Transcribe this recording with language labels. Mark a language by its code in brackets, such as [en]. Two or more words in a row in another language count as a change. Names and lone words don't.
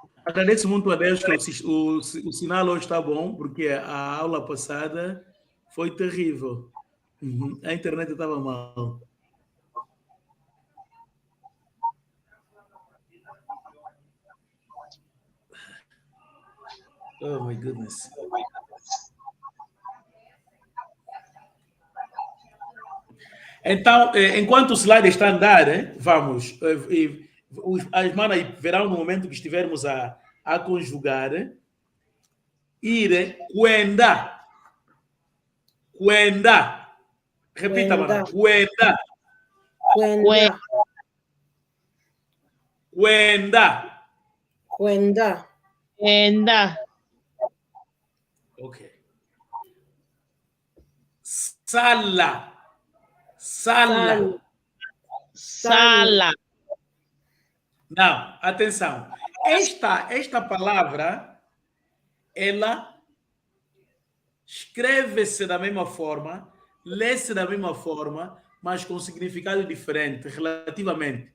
[pt] Agradeço muito a Deus que o sinal hoje está bom, porque a aula passada foi terrível. A internet estava mal. [en] Oh, my goodness. [pt] Então, enquanto o slide está a andar, vamos. As manas verão no momento que estivermos a conjugar. Ir, [kg] cuenda. [pt] Cuenda. Repita, mana. Cuenda. [kg] Cuenda. Cuenda. Cuenda. Cuenda. [pt] Ok. Sala. [kg] Sala. Sala. [pt] Não, atenção. Esta palavra, ela escreve-se da mesma forma, lê-se da mesma forma, mas com significado diferente, relativamente.